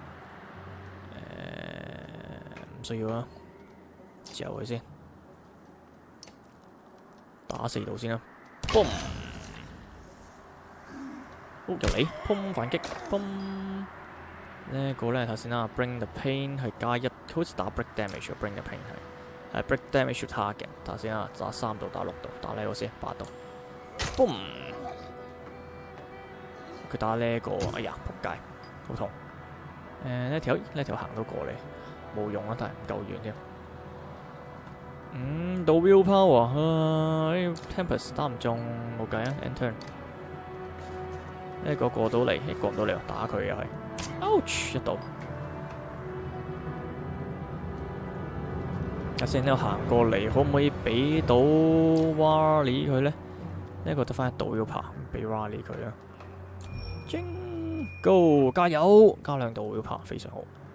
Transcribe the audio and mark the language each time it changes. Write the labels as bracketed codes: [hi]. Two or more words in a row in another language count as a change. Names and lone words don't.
[yue] 唔需要啦，嚼佢先。打4度先啦。boom， 又嚟 boom 反擊 boom。呢個咧頭先啦 ， [en] bring the pain [yue] 係加1，好似打 [en] break damage。 bring the pain [yue] 係 [en] break damage target。 [yue] 頭先啊，打3度打6度，打呢個先8度 boom。佢打呢個，哎呀仆街，好痛。呢條行到過嚟，冇用啊，但係唔夠遠添。到 willpower Tempest 打唔中，冇計啊 ， [en] end turn。 [yue] 呢個過到嚟，過唔到嚟，打佢又係 ，ouch 一度。睇先呢度行過嚟，可唔可以俾到 Wally 佢咧？呢個得翻1度 willpower， 俾 Wally 佢啊。Go 加油，加2度 willpower 非常好。